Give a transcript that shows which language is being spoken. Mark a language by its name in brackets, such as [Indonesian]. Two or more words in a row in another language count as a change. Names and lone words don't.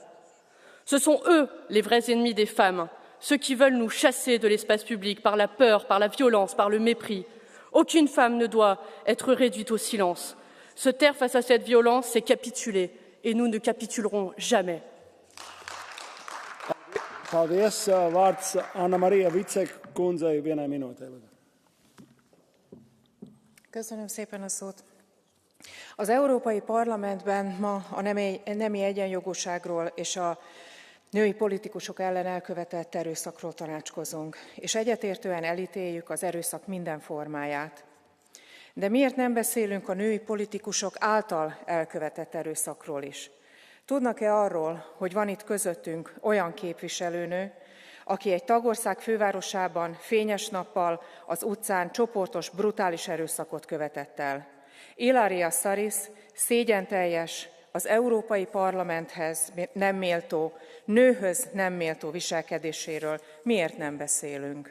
[French] Ce sont eux les vrais ennemis des femmes, ceux qui veulent nous chasser de l'espace public par la peur, par la violence, par le mépris. Aucune femme ne doit être réduite au silence. Se taire face à cette violence, c'est capituler, et nous ne capitulerons jamais. [Latvian] Paldies. Vārds Anna-Marija Vicek kundzei 1 minūtē. [Hungarian] Köszönöm szépen a szót. Az Európai Parlamentben ma a nemi egyenjogúságról és a női politikusok ellen elkövetett erőszakról tanácskozunk, és egyetértően elítéljük az erőszak minden formáját. De miért nem beszélünk a női politikusok által elkövetett erőszakról is? Tudnak-e arról, hogy van itt közöttünk olyan képviselőnő, aki egy tagország fővárosában fényes nappal az utcán csoportos, brutális erőszakot követett el? Ilaria Saris szégyenteljes, az Európai Parlamenthez nem méltó, nőhöz nem méltó viselkedéséről miért nem beszélünk?